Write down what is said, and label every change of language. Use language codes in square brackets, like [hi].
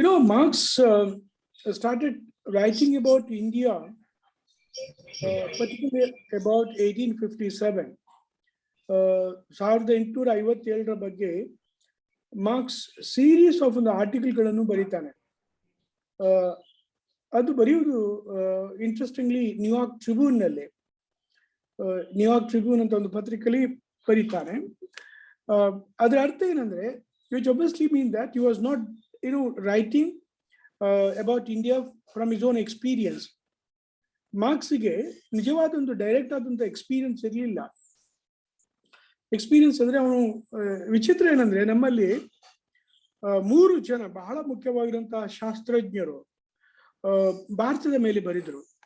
[en] Marx started writing about India, particularly about 1857. [kn] 1857 ಬಗ್ಗೆ marks series of ಒಂದು ಆರ್ಟಿಕಲ್ಗಳನ್ನು ಬರೀತಾನೆ. ಅದು ಬರೆಯುವುದು ಇಂಟ್ರೆಸ್ಟಿಂಗ್ಲಿ ನ್ಯೂಯಾರ್ಕ್ ಟ್ರಿಬ್ಯೂನ್ ನಲ್ಲಿ, ನ್ಯೂಯಾರ್ಕ್ ಟ್ರಿಬ್ಯೂನ್ ಅಂತ ಒಂದು ಪತ್ರಿಕೆಯಲ್ಲಿ ಬರೀತಾನೆ. ಅದರ ಅರ್ಥ ಏನಂದ್ರೆ, [en] which obviously means that he was not writing about India from his own experience. [kn] ಮಾರ್ಕ್ಸ್ಗೆ ನಿಜವಾದ ಒಂದು ಡೈರೆಕ್ಟ್ ಆದಂತ ಎಕ್ಸ್ಪೀರಿಯನ್ಸ್ ಇರಲಿಲ್ಲ. ಎಕ್ಸ್ಪೀರಿಯನ್ಸ್ ಅಂದ್ರೆ ಅವನು ವಿಚಿತ್ರ ಏನಂದ್ರೆ, ನಮ್ಮಲ್ಲಿ 3 ಜನ ಬಹಳ ಮುಖ್ಯವಾಗಿರುವಂತಹ ಶಾಸ್ತ್ರಜ್ಞರು ಭಾರತದ ಮೇಲೆ ಬರೆದರು.